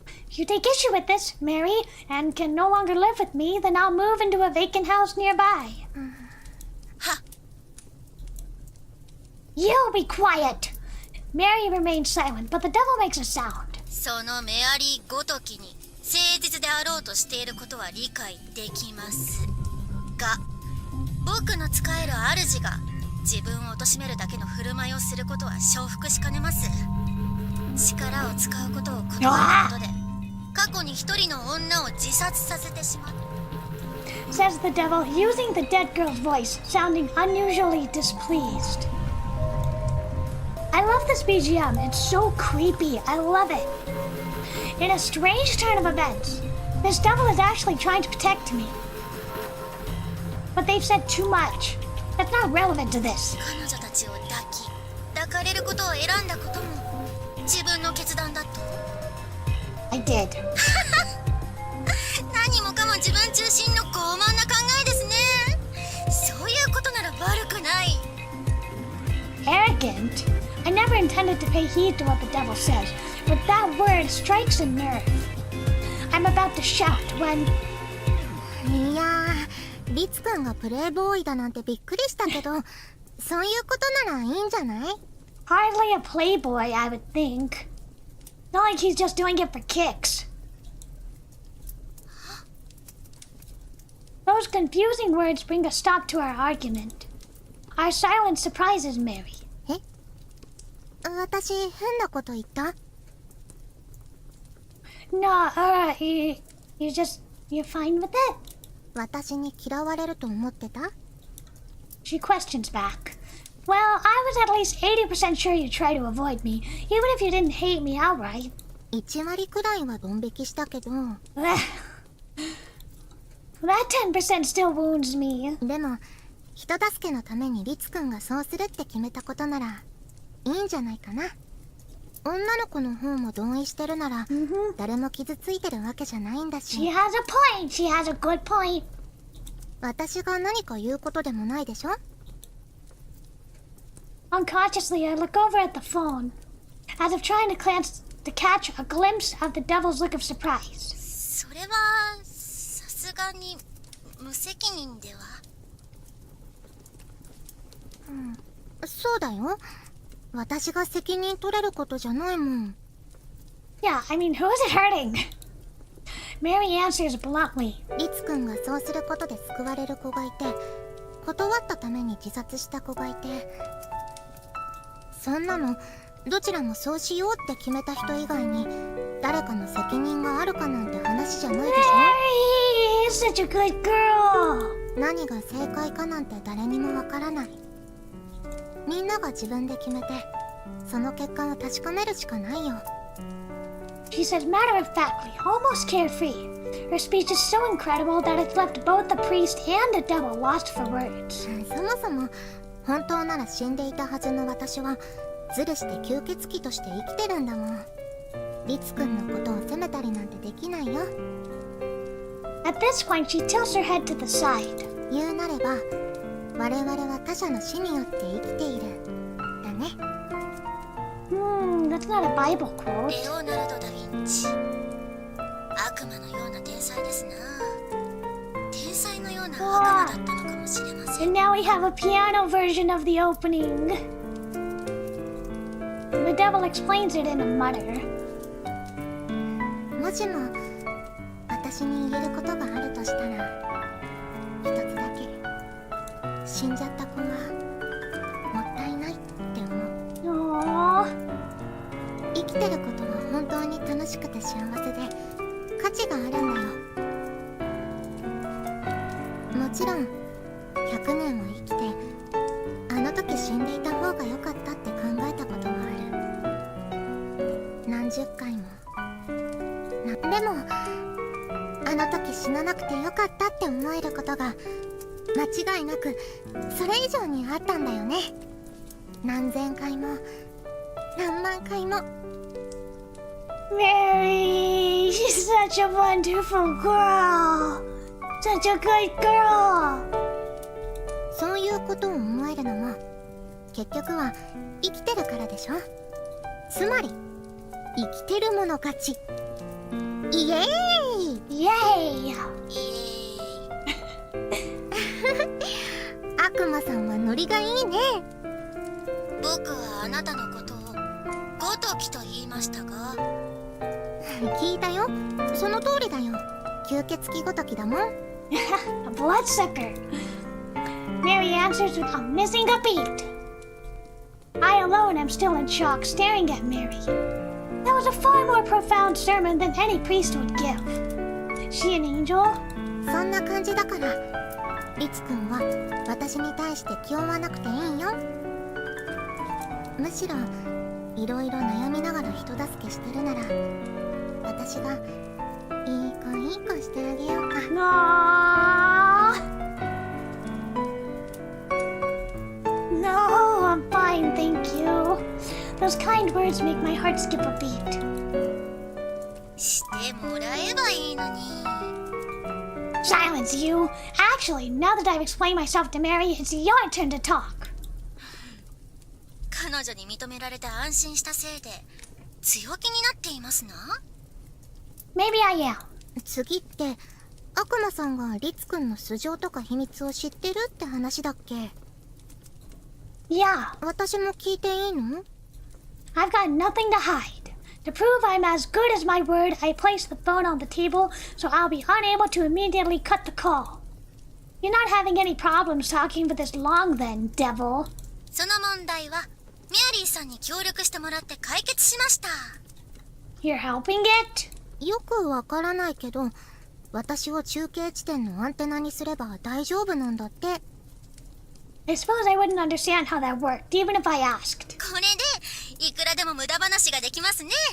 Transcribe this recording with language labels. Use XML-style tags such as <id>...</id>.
<en>If you take issue with this, Mary, and can no longer live with me, then I'll move into a vacant house nearby. You be quiet. Mary remains silent, but the devil makes a sound.</en> <ja>そのメアリーごときに誠実であろうとしていることは理解できますが、僕の使える主が自分を貶めるだけの振る舞いをすることは承服しかねます。力を使うことを断ることで過去に一人の女を自殺させてしまう。</ja> <en>Says the devil, using the dead girl's voice, sounding unusually displeased. I love this BGM. It's so creepy. I love it. In a strange turn of events, this devil is actually trying to protect me. But they've said too much. That's not relevant to this.</en> <ja>彼女たちを抱かれることを選んだことも自分の決断だと。</ja> <en>I did.</en> <ja>何もかも自分中心の傲慢な考えですね。そういうことなら悪くない。</ja> <en>Arrogant? I never intended to pay heed to what the devil says, but that word strikes a nerve. I'm about to shout when...</en> <ja>いやー、リツくんがプレイボーイだなんてびっくりしたけど、そういうことならいいんじゃない？</ja> <en>Hardly a playboy, I would think. Not like he's just doing it for kicks. Those confusing words bring a stop to our argument. Our silence surprises Mary.</en> <ja>私、変なこと言った？</ja> <en>No, you're fine with it?</en> <ja>私に嫌われると思ってた？</ja> <en>She questions back. Well, I was at least 80% sure you'd try to avoid me, even if you didn't hate me outright.</en> <ja>1割くらいはドン引きしたけど。</ja> <en>That 10% still wounds me.</en> <ja>でも、人助けのためにリツくんがそうするって決めたことなら、いいんじゃないかな。女の子の方も同意してるなら、誰も傷ついてるわけじゃないんだし。</ja> <en>She has a point. She has a good point.</en> <ja>私が何か言うことでもないでしょ？</ja> <en>Unconsciously, I look over at the phone, as if trying to to catch a glimpse of the devil's look of surprise.</en> <ja>それはさすがに無責任では。そうだよ。私が責任取れることじゃないもん。</ja> <en>Yeah, I mean, who is it hurting? Mary answers bluntly.</en> <ja>リツくんがそうすることで救われる子がいて、断ったために自殺した子がいて、そんなのどちらもそうしようって決めた人以外に誰かの責任があるかなんて話じゃないでしょ。</ja> <en>Mary is such a good girl.</en> <ja>何が正解かなんて誰にもわからない。みんなが自分で決めて、その結果を確かめるしかないよ。</ja> <en>She says matter-of-factly, almost carefree. Her speech is so incredible that it's left both the priest and the devil lost for words.</en> <ja>そもそも本当なら死んでいたはずの私はズルして吸血鬼として生きてるんだもん。リツくんのことを責めたりなんてできないよ。</ja> <en>At this point, she tilts her head to the side.</en> <ja>言うなれば我々は他者の死によって生きているだね。</ja> <en>That's not a Bible quote.</en> <ja>レオナルド・ダ・ヴィンチ、悪魔のような天才ですな。天才のような悪魔だったのかもしれません。</ja> <en>And now we have a piano version of the opening. The devil explains it in a mutter.</en> <ja>もしも私に言えることがあるとしたら一つだけ、死んじゃった子はもったいないって思う。 Aww. 生きてることは本当に楽しくて幸せで価値があるんだよ。もちろん100年を生きてあの時死んでいた方が良かったって考えたこともある。何十回も。でもあの時死ななくて良かったって思えることが間違いなくそれ以上にあったんだよね。何千回も何万回も。</ja> <en>Mary, she's such a wonderful girl. Such a good girl.</en> <ja>そういうことを思えるのも結局は生きてるからでしょ。つまり生きてる者勝ち。イエーイ</ja> <en>Yay!</en> <ja>イエーイ。悪魔さんはノリがいいね。僕はあなたのことをごときと言いましたが。聞いたよ。その通りだよ。吸血鬼ごときだもん。</ja> <en>A bloodsucker. Mary answers without missing a beat. I alone am still in shock, staring at Mary. That was a far more profound sermon than any priest would give. Is she an angel?</en> <ja>そんな感じだからリツくんは私に対して気負わなくていいよ。むしろいろいろ悩みながら人助けしてるなら私がいい子してあげようか。</ja> <en>No, I'm fine, thank you. Those kind words make my heart skip a beat.</en> <ja>してもらえばいいのに。</ja> <en>Silence, you. Actually, now that I've explained myself to Mary, it's your turn to talk.</en> <ja>彼女に認められて安心したせいで強気になっていますな。</ja> <en>Maybe I am.</en> <ja>次って悪魔さんがリツくんの素性とか秘密を知ってるって話だっけ。</ja> <en>Yeah,</en> <ja>私も聞いていいの？</ja> <en>I've got nothing to hide. To prove I'm as good as my word, I placed the phone on the table so I'll be unable to immediately cut the call. You're not having any problems talking for this long then, devil.</en> <ja>その問題はメアリーさんに協力してもらって解決しました。</ja> <en>You're helping it?</en> <ja>よくわからないけど私を中継地点のアンテナにすれば大丈夫なんだって。</ja> <en>I suppose I wouldn't understand how that worked, even if I asked.</en> <ja>これでいくらでも無駄話ができますね。</ja>